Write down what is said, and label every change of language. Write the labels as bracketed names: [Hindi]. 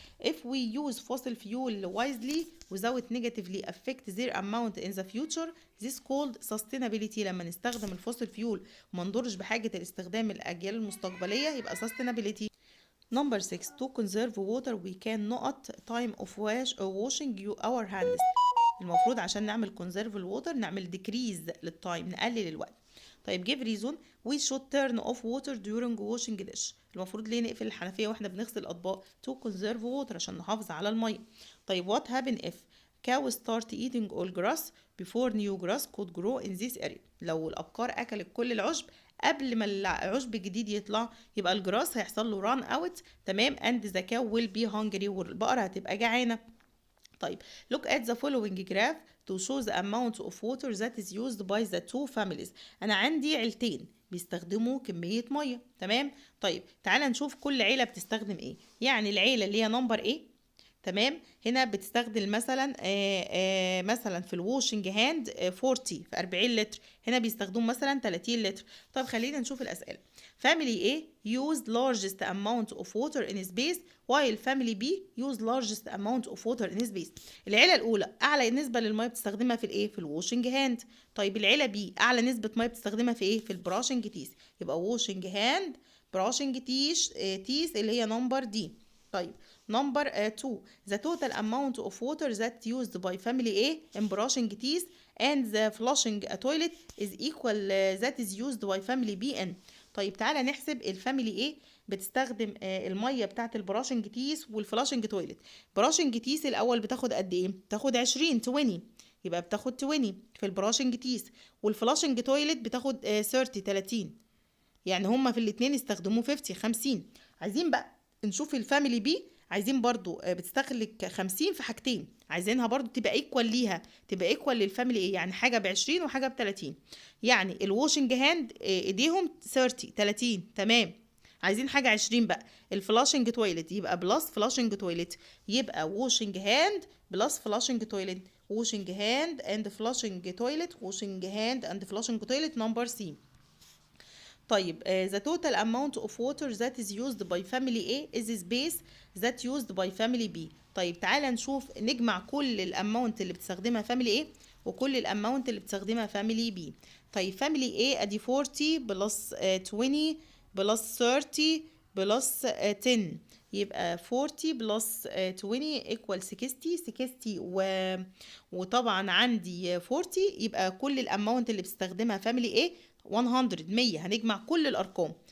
[English] If we use fossil fuel wisely without negatively affect their amount in the future, this called sustainability. [Arabic] لما نستخدم الفوسيل فيول وما نضرش بحاجة الاستخدام الأجيال المستقبلية يبقى sustainability. [English] Number 6. To conserve water we can not time of washing our hands. [Arabic] المفروض عشان نعمل conserve الووتر نعمل decrease للتايم، نقلل الوقت. [English] طيب give reason we should turn off water during washing dish. [Arabic] المفروض ليه نقفل الحنفية واحنا بنغسل الأطباق؟ [English] to conserve water [Arabic] عشان نحافظ على المية. [English] طيب what happen if cows start eating all grass before new grass could grow in this area؟ [Arabic] لو الأبقار أكلت كل العشب قبل ما العشب الجديد يطلع يبقى الجراس هيحصل له [English] run out، تمام، and the cow will be hungry، [Arabic] والبقرة هتبقى جعانة. [English] طيب look at the following graph to show the amount of water that is used by the two families. [Arabic] أنا عندي عيلتين بيستخدموا كمية مية، تمام. طيب تعالى نشوف كل عيلة بتستخدم ايه. يعني العيلة اللي هي نمبر ايه، تمام، هنا بتستخدم مثلا مثلا في الواشنج هاند 40 في 40 لتر، هنا بيستخدموا مثلا 30 لتر. طب خلينا نشوف الأسئلة. [English] family A used largest amount of water in space while family B used largest amount of water in space. [Arabic] العيلة الأولى أعلى نسبة للمية بتستخدمها في الإيه؟ في الواشنج هاند. طيب العيلة B أعلى نسبة مية بتستخدمها في إيه؟ في البراشنج تيس. يبقى واشنج هاند براشنج تيس اللي هي نمبر دي. [English] طيب number 2. the total amount of water that used by family A in brushing teeth and the flushing a toilet is equal that is used by family B in. [Arabic] طيب تعالى نحسب الفاميلي A بتستخدم الميه بتاعت البراشنج تيس والفلاشنج تويلت. براشنج تيس الاول بتاخد قد ايه؟ بتاخد 20 يبقى بتاخد 20 في البراشنج تيس، والفلاشنج تويلت بتاخد 30. يعني هما في الاتنين استخدموه 50. عايزين بقى نشوف الفاميلي بي، عايزين برضو بتستهلك 50 في حاجتين، عايزينها برضو تبقى ايكوال ليها، تبقى ايكوال للفاميلي ايه، يعني حاجه ب20 وحاجه ب30. يعني الواشنج هاند ايديهم 30 تمام. عايزين حاجه 20 بقى. الفلاشنج تويلت يبقى بلس فلاشنج تويلت، يبقى واشنج هاند بلس فلاشنج تويلت، واشنج هاند اند فلاشنج تويلت، واشنج هاند اند فلاشنج تويلت نمبر سي. [English] طيب the total amount of water that is used by family A is space that used by family B. [Arabic] طيب تعالى نشوف نجمع كل الاماونت اللي بتستخدمها family A وكل الاماونت اللي بتستخدمها family B. طيب family A ادي 40 بلس 20 بلس 30 بلس 10، يبقى 40 بلس 20 equal 60 وطبعا عندي 40، يبقى كل الاماونت اللي بتستخدمها family A 100 هنجمع كل الارقام.